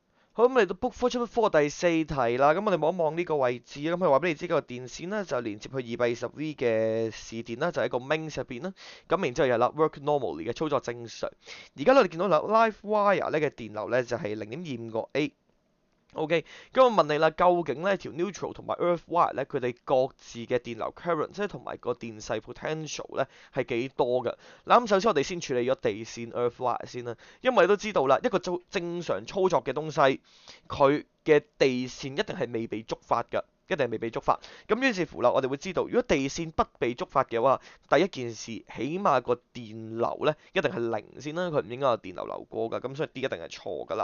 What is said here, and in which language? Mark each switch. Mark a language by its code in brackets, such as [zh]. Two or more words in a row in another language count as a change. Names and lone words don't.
[yue] 好，咁嚟到 Book 4 第四題啦，咁我哋望一望呢個位置啦，咁佢話俾你知嗰個電線咧就連接去220V 嘅視電啦，就喺個 mains 入邊啦，咁然之後又啦 [en] work normally [yue] 嘅操作正常。而家我哋見到啦 [en] live wire [yue] 咧嘅電流咧就係0.25個 A。OK，咁我問你啦，究竟咧條 neutral 同埋 [en] earth wire [yue] 咧，佢哋各自嘅電流 current 即係同埋個電勢 potential 咧係幾多㗎？嗱，咁首先我哋先處理咗地線 [en] earth wire [yue] 先啦，因為你都知道啦，一個正常操作嘅東西，佢嘅地線一定係未被觸發㗎。一定係未被觸發，咁於是乎啦，我哋會知道，如果地線不被觸發嘅話，第一件事，起碼個電流咧一定係零先啦，佢唔應該有電流流過㗎，咁所以 D 一定係錯㗎啦。